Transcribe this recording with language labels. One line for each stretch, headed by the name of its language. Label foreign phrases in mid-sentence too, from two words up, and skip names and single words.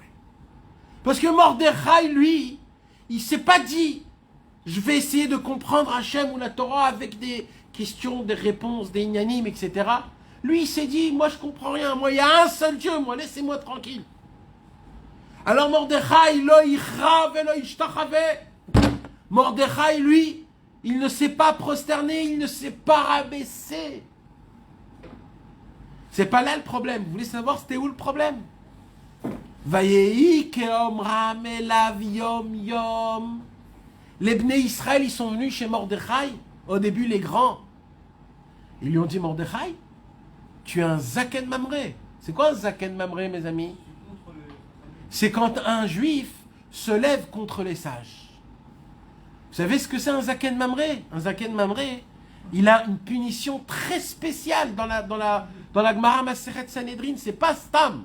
French: Parce que Mordechai, lui, il ne s'est pas dit, je vais essayer de comprendre Hachem ou la Torah avec des questions, des réponses, des inyanim, etc. Lui, il s'est dit, moi je comprends rien, moi il y a un seul Dieu, moi laissez-moi tranquille. Alors Mordechai,
Hebrew: לא יכרע ולא ישתחווה.
French: Mordechai, lui, il ne s'est pas prosterné, il ne s'est pas rabaissé. C'est pas là le problème. Vous voulez savoir c'était où le problème?
Hebrew: ויהי כאמרם אליו יום יום.
French: Les Bnei Israël, ils sont venus chez Mordechai, au début les grands. Ils lui ont dit, Mordechai, tu es un
Hebrew: זקן ממרא.
French: C'est quoi un
Hebrew: זקן ממרא,
French: mes amis? C'est quand un juif se lève contre les sages. Vous savez ce que c'est un
Hebrew: זקן ממרא?
French: Un
Hebrew: זקן ממרא,
French: il a une punition très spéciale dans la Gemara Masechet Sanhedrin, c'est pas Stam.